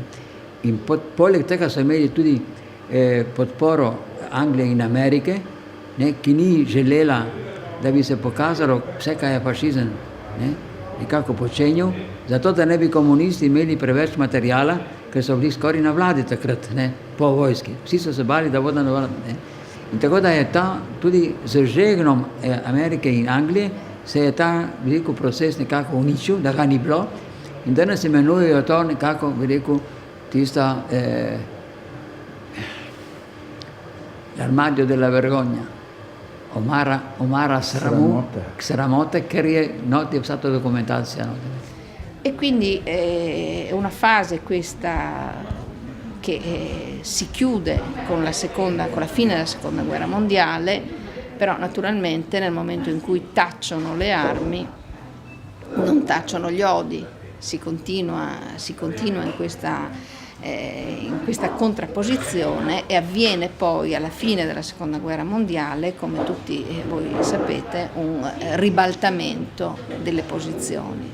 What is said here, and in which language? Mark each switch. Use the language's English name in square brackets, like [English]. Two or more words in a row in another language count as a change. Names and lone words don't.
[Slovenian] In poleg tega so imeli tudi podporo Anglije in Amerike, ki ni želela, da bi se pokazalo vse, kaj je fašizem nekako počenjal, zato da ne bi komunisti imeli preveč materijala, ker so bili skoraj na vladi takrat, po vojski. Vsi so se bali, da bodo na vladi. In tako da je ta tudi z žegnom Amerike in Anglije se je ta veliko proces nekako uničil, da ga ni bilo. In danes imenujejo to nekako, bi rekel, tista [Italian] l'armadio della vergogna, [Slovenian] omara sramote, ker je vsa ta documentazione. [Italian] E quindi è una fase questa che si chiude con la fine della seconda guerra mondiale, però naturalmente nel momento in cui tacciono le armi non tacciono gli odi, si continua in questa contrapposizione e avviene poi alla fine della seconda guerra mondiale, come tutti voi sapete, un ribaltamento delle posizioni.